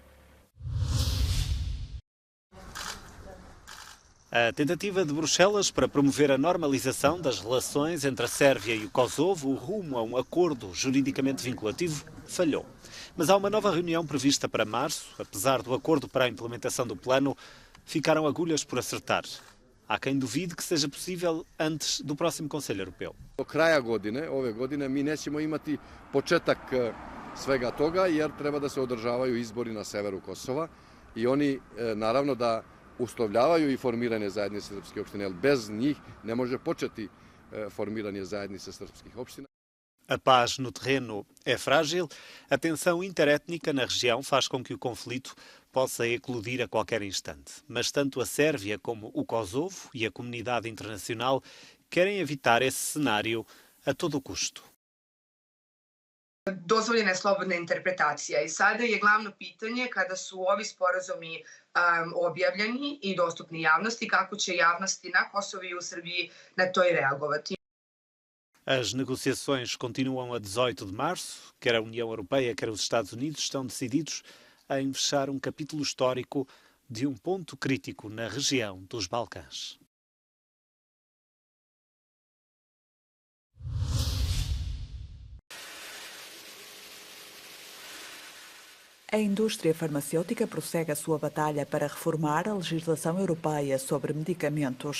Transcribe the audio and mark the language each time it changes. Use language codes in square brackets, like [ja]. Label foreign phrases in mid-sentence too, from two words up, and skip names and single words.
[pt] A tentativa de Bruxelas para promover a normalização das relações entre a Sérvia e o Kosovo rumo a um acordo juridicamente vinculativo falhou. Mas há uma nova reunião prevista para março. Apesar do acordo para a implementação do plano, ficaram agulhas por acertar. Há quem duvide que seja possível antes do próximo Conselho Europeu. [sr] Do kraja godine, ove godine, mi nećemo imati početak svega toga jer treba da se održavaju izbori na severu Kosova i oni naravno da uslovljavaju i formiranje zajednice srpskih opština, jer bez njih ne može početi formiranje zajednice srpskih opština. [pt] A paz no terreno é frágil. A tensão interétnica na região faz com que o conflito possa eclodir a qualquer instante. Mas tanto a Sérvia como o Kosovo e a comunidade internacional querem evitar esse cenário a todo custo. [sr] Dozvoljena je slobodna interpretacija i sada je glavno pitanje kada su ovi sporazumi objavljeni i dostupni javnosti, kako će javnosti na Kosovu i u Srbiji na to i reagovati. [pt] As negociações continuam a 18 de março. Quer a União Europeia, quer os Estados Unidos estão decididos em fechar um capítulo histórico de um ponto crítico na região dos Balcãs. A indústria farmacêutica prossegue a sua batalha para reformar a legislação europeia sobre medicamentos.